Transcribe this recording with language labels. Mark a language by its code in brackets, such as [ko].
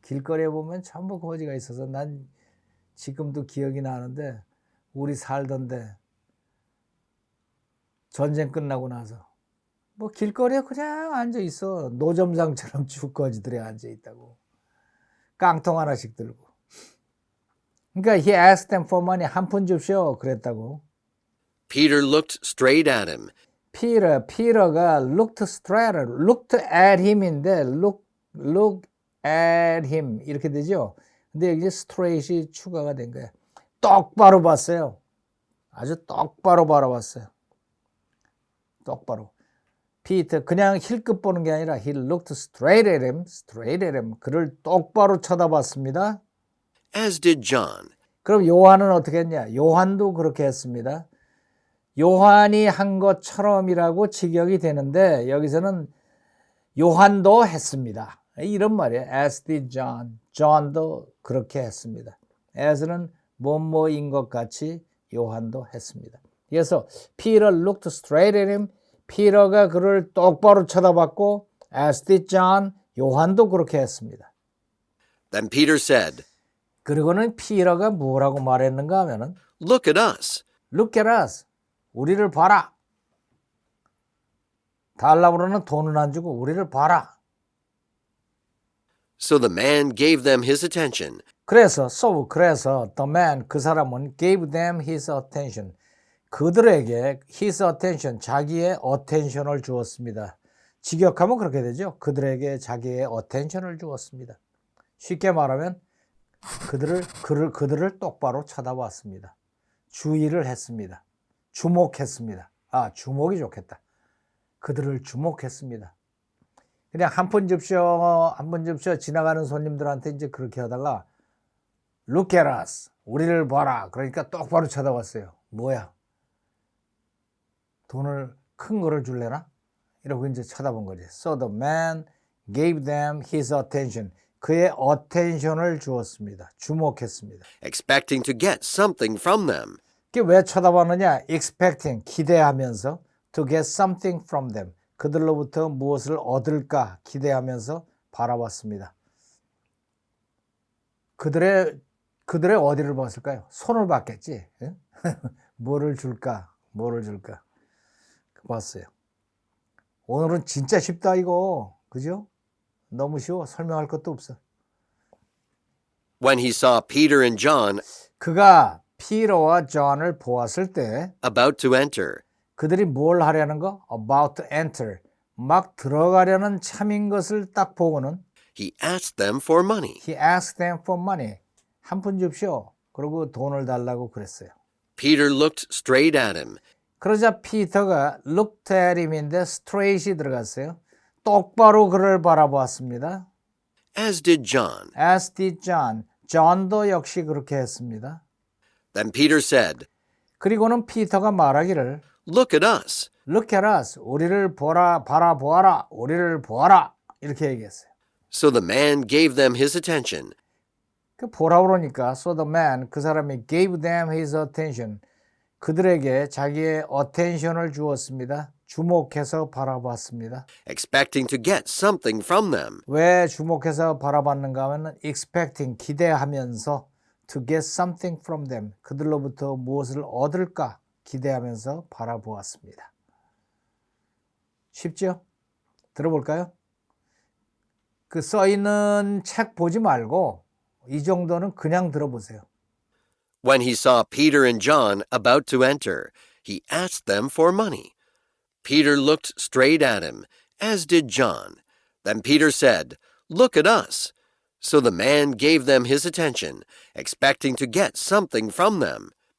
[ko] 길거리에 보면 전부 거지가 있어서 난 지금도 기억이 나는데 우리 살던데 전쟁 끝나고 나서 뭐 길거리에 그냥 앉아 있어. 노점상처럼 쭉 거지들이 앉아 있다고. 깡통 하나씩 들고. 그러니까 [en] he asked them for money. [ko] 한 푼 줍쇼. 그랬다고. [en] Peter looked straight at him. [ko] 피터가 [en] looked at him [ko] 인데 [en] look at him [ko] 이렇게 되죠. 근데 여기 straight이 추가가 된 거예요. 똑바로 봤어요. 아주 똑바로 바라봤어요. 똑바로. 피터 그냥 힐끗 보는 게 아니라 [en] he looked straight at him. [ko] 그를 똑바로 쳐다봤습니다. [en] As did John. [ko] 그럼 요한은 어떻게 했냐? 요한도 그렇게 했습니다. 요한이 한 것처럼이라고 직역이 되는데 여기서는 요한도 했습니다. 이런 말이에요. [en] As did John. [ko] John도 그렇게 했습니다. as는 뭐뭐인 것 같이 요한도 했습니다. 그래서 [en] Peter looked straight at him. [ko] 피터가 그를 똑바로 쳐다봤고 as did John. 요한도 그렇게 했습니다. [en] Then Peter said, [ko] 그리고는 피터가 뭐라고 말했는가 하면은 [en] Look at us. Look at us. [ko] 우리를 봐라. 달라고는 돈은 안 주고 우리를 봐라. [en] So the man gave them his attention. [ko] 그래서 [en] the man [ko] 그 사람은 [en] gave them his attention. [ko] 그들에게 his attention 자기의 attention을 주었습니다. 직역하면 그렇게 되죠. 그들에게 자기의 attention을 주었습니다. 쉽게 말하면 그들을 똑바로 쳐다봤습니다. 주의를 했습니다. 주목했습니다. 주목이 좋겠다. 그들을 주목했습니다. 그냥 한 푼 줍쇼 지나가는 손님들한테 이제 그렇게 하다가 [en] Look at us. [ko] 우리를 봐라. 그러니까 똑바로 쳐다봤어요. 뭐야? 돈을 큰 거를 줄래나? 이러고 이제 쳐다본 거지. [en] So the man gave them his attention. [ko] 그의 attention을 주었습니다. 주목했습니다. [en] expecting to get something from them. [ko] 그게 왜 쳐다봤느냐? [en] expecting, [ko] 기대하면서 [en] to get something from them. [ko] 그들로부터 무엇을 얻을까 기대하면서 바라봤습니다. 그들의 어디를 봤을까요? 손을 봤겠지. 뭐를 줄까? 봤어요. 오늘은 진짜 쉽다 이거. 그죠? 너무 쉬워. 설명할 것도 없어. [en] When he saw Peter and John [ko] 그가 피터와 존을 보았을 때 [en] about to enter, [ko] 그들이 뭘 하려는 거? [en] About to enter. [ko] 막 들어가려는 참인 것을 딱 보고는 [en] he asked them for money. He asked them for money. [ko] 한 푼 줍쇼. 그리고 돈을 달라고 그랬어요. [en] Peter looked straight at him. [ko] 그러자 피터가 [en] looked at him [ko] 인데 straight이 들어갔어요. 똑바로 그를 바라보았습니다. [en] As did John. As did John. [ko] John도 역시 그렇게 했습니다. [en] Then Peter said, [ko] 그리고는 피터가 말하기를 [en] Look at us. Look at us. [ko] 우리를 바라보아라. 우리를 보아라. 이렇게 얘기했어요. [en] So the man gave them his attention. [ko] 그 보라 그러니까 [en] so the man [ko] 그 사람이 [en] gave them his attention. [ko] 그들에게 자기의 attention을 주었습니다. 주목해서 바라봤습니다. [en] expecting to get something from them. [ko] 왜 주목해서 바라봤는가 하면 [en] expecting [ko] 기대하면서 [en] to get something from them [ko] 그들로부터 무엇을 얻을까 기대하면서 바라보았습니다. 쉽죠? 들어볼까요? 그 써있는 책 보지 말고 이 정도는 그냥 들어보세요. [en] When he saw Peter and John about to enter, he asked them for money. Peter looked straight at him, as did John. Then Peter said, Look at us. So the man gave them his attention, expecting to get something from them.